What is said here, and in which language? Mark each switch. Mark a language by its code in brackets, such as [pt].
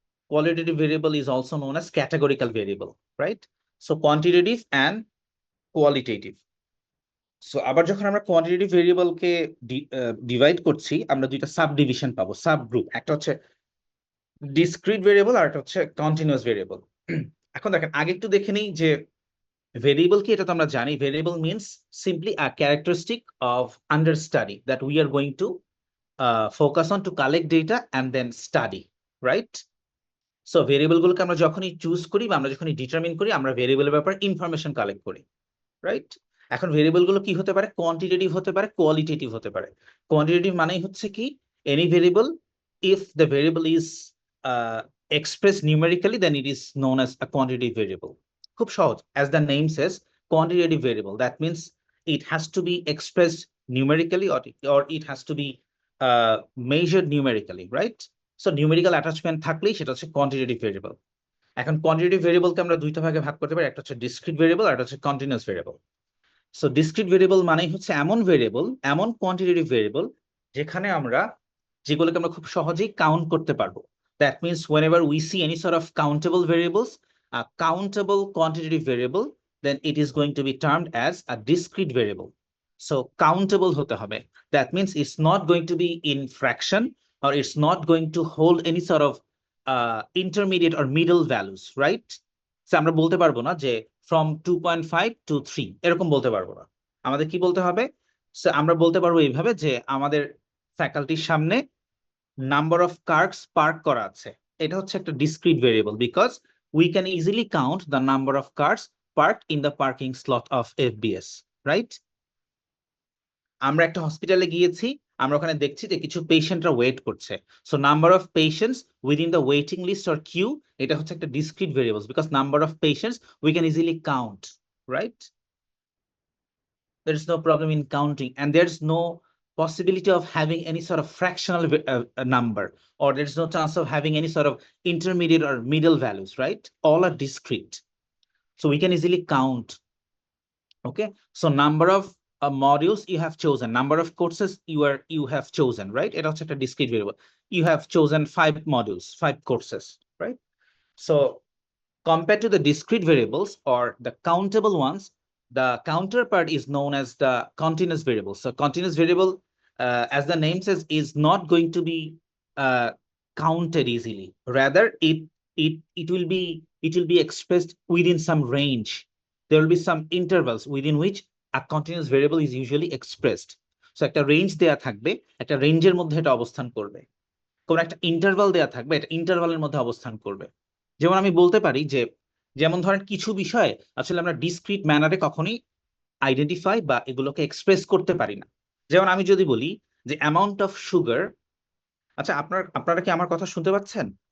[en] Qualitative variable is also known as categorical variable, right? So quantitative and qualitative. [bn] So আবার যখন আমরা quantitative ভেরিয়েবলকে divide করছি, আমরা দুইটা সাব ডিভিশন পাবো, সাব গ্রুপ। একটা হচ্ছে ডিসক্রিট ভেরিয়েবল আর একটা হচ্ছে কন্টিনিউয়াস ভেরিয়েবল। এখন দেখেন আগে একটু দেখে নিই যে ভেরিয়েবল কি, এটা তো আমরা জানি। [en] Variable means simply a characteristic of under study that we are going to focus on to collect data and then study, right? [bn] So variable গুলোকে আমরা যখনই চুজ করি বা আমরা যখনই ডিটারমিন করি, আমরা ভেরিয়েবলের ব্যাপারে ইনফরমেশন কালেক্ট করি, রাইট? এখন ভেরিয়েবল গুলো কি হতে পারে? কোয়ান্টিটেটিভ হতে পারে, কোয়ালিটেটিভ হতে পারে। কোয়ান্টিটেটিভ মানেই হচ্ছে কি, [en] Any variable if the variable is expressed numerically, then it is known as a quantitative variable. [bn] খুব সহজ, [en] as the name says, quantitative variable, that means it has to be expressed numerically, or it has to be measured numerically, right? [bn] So numerical attachment থাকলেই সেটা হচ্ছে quantitative variable. এখন quantitative variable কে আমরা দুইটা ভাগে ভাগ করতে পারি, একটা হচ্ছে discrete variable আর একটা হচ্ছে continuous variable. So discrete variable মানেই হচ্ছে এমন ভেরিয়েবল, এমন কোয়ান্টিটেটিভ ভেরিয়েবল যেগুলোকে আমরা খুব সহজেই কাউন্ট করতে পারবো। [en] That means whenever we see any sort of countable variables, a countable quantitative variable, then it is going to be termed as a discrete variable. So countable [bn] হতে হবে, [en] that means it's not going to be in fraction, or it's not going to hold any sort of intermediate or middle values, right? [bn] So আমরা বলতে পারবো না যে [en] from 2.5 to 3, [bn] এরকম বলতে পারবো না। আমাদের কি বলতে হবে? আমরা বলতে পারবো এইভাবে যে আমাদের ফ্যাকাল্টির সামনে [en] number of cars [bn] পার্ক করা আছে, এটা হচ্ছে একটা discrete variable [en] Because we can easily count the number of cars parked in the parking slot of FBS, right? [bn] আমরা একটা হসপিটালে গিয়েছি, আমরা ওখানে দেখছি যে কিছু পেশেন্টরা ওয়েট করছে, [en] so number of patients within the waiting list or queue, [bn] এটা হচ্ছে একটা discrete variables [en] Because number of patients we can easily count, right? There is no problem in counting, and there's no possibility of having any sort of fractional number, or there's no chance of having any sort of intermediate or middle values, right? All are discrete, so we can easily count. Okay, so number of modules you have chosen, number of courses you have chosen, right? It also a discrete variable. You have chosen 5 modules, 5 courses, right? So compared to the discrete variables or the countable ones, the counterpart is known as the continuous variable. So continuous variable, as the name says, is not going to be counted easily. Rather, it will be expressed within some range. There will be some intervals within which a continuous variable is usually expressed. [bn] So একটা range দেয়া থাকবে, একটা রেঞ্জের মধ্যে এটা অবস্থান করবে। কোন একটা ইন্টারভাল দেয়া থাকবে, এটা ইন্টারভালের মধ্যে অবস্থান করবে। যেমন আমি বলতে পারি যে, যেমন ধরেন কিছু বিষয় আসলে আমরা ডিসক্রিট ম্যানারে কখনোই আইডেন্টিফাই বা এগুলোকে এক্সপ্রেস করতে পারি না। যেমন আমি যদি বলি যে অ্যামাউন্ট অফ সুগার, আচ্ছা আপনারা কি আমার কথা শুনতে পাচ্ছেন?